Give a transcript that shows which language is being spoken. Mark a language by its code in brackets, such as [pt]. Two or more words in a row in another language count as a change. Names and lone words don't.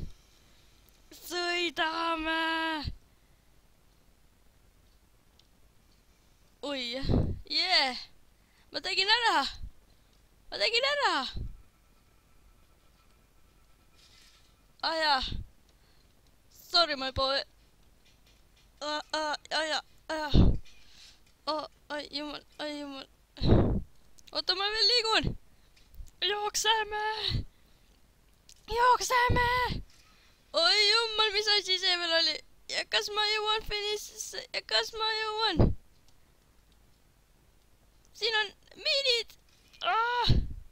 [et] Sõidame! Oi, jee! Ma tegin ära! Ma tegin ära! Jaa. [en] Sorry, my boy. [et] Ai jumal. Oota, ma veel liigun. Jookseme. Oi jumal, mis asi see veel oli? Ja kas ma jõuan finišisse? Ja kas ma jõuan? Siin on miinid.